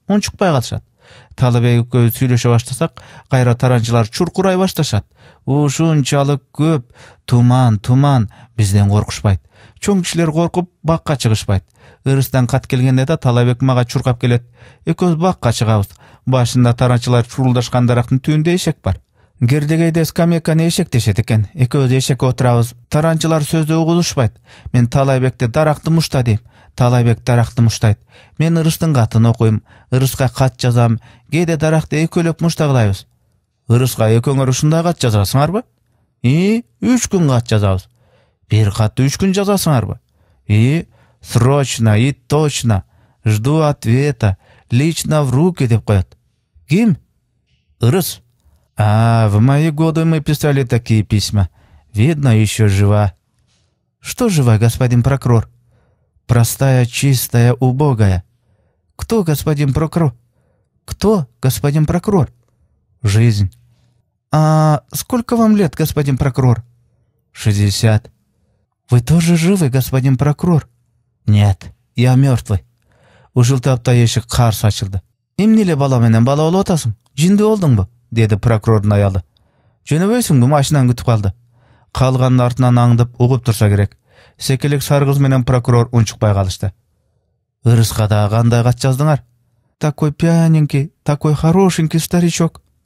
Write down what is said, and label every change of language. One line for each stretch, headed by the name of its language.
Kyrgyz: Унчукпай калышат. Таалайбек экөөбүз сүйлөшө баштасак, кайра таранчылар чуркурай башташат. Ушунчалык көп. Туман, бизден коркушпайт. Чоң кишилер коркуп бакка чыгышпайт. Ырыстан кат келгенде да Таалайбек мага чуркап келет. Экөөбүз бакка чыгабыз. Башында таранчылар чурулдашкан дарактын түбүндө эшек бар. Кердегейде скамейканы эшек дешет экен. Экөөбүз эшекке отурабыз. Таранчылар сөздү угулушпайт. Мен Таалайбекти даракты мушта дейм. Таалайбек даракты муштайт. Мен Ырыстын катын окуйм. Ырыска кат жазам. Кээде даракты экөөлөп муштагылайбыз. Ырыска экөөңөр ушундай кат жазасыңарбы? 3 күн кат жазабыз. Бир катты 3 күн жазасыңарбы?
Russian: Срочно и точно. Жду ответа. Лично в руки
Kyrgyz: деп коет. Ким? Ырыс.
Russian: В мои годы мы писали такие письма. Видно, еще жива. Что жива, господин прокурор? Простая, чистая, убогая. Кто, господин прокурор? Кто, господин прокурор? Жизнь. Сколько вам лет, господин прокурор? 60. Вы тоже живы, господин прокурор? Нет, я мертвый.
Kyrgyz: Ушул тапта эшик карсы ачылды. Эмне эле бала менен бала болуп атасың? Жинди болдуңбу? Деди прокурордун аялы. Жөнөбөйсүңбү? Машинаны күтүп калды. Калганын артынан аңдып угуп турса керек. Секелек саргыз менен прокурор унчукпай калышты. Ырыска да кандай кат жаздыңар?
Russian: Такой пьяненький, такой хорошенький старичок.